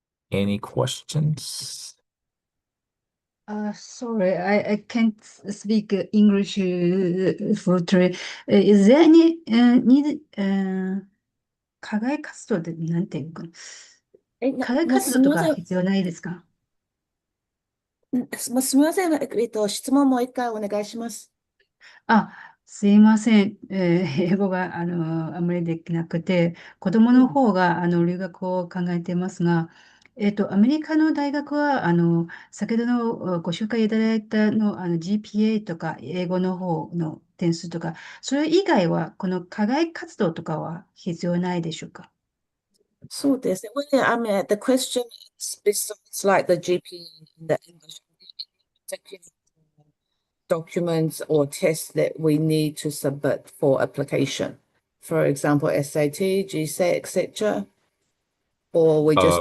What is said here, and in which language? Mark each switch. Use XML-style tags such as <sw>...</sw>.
<en>Any questions? Sorry, I can't speak English fluently. Is there any need</en> <ja>課外活動ってなんていうかな。課外活動とか必要ないですか？すみません。質問もう一回お願いします。あ、すいません。英語があまりできなくて、子供の方が留学を考えていますが、アメリカの大学は先ほどのご紹介いただいたGPA とか英語の方の点数とか、それ以外はこの課外活動とかは必要ないでしょうか？そうですね。</ja> <en>Well, I mean, the question is besides like the GP and the English, particular documents or tests that we need to submit for application. For example, SAT, GSAT, etc. Or we just</en>